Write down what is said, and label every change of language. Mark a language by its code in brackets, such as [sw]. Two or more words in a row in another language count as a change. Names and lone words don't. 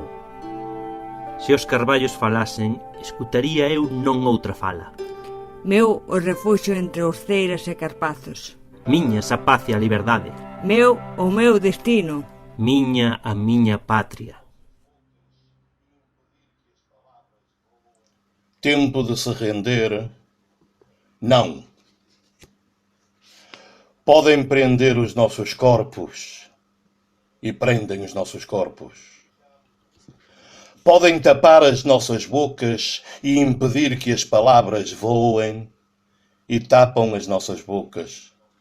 [gl] Se os carballos falasen, escutaría eu non outra fala. Meu o refuxio entre osteiras e carpazos. Miñas a paz e a liberdade. Meu o meu destino. Miña a miña patria. Tempo de se render? [pt] Não. Podem prender os nossos corpos e prendem os nossos corpos. Podem tapar as nossas bocas e impedir que as palavras voem e tapam as nossas bocas.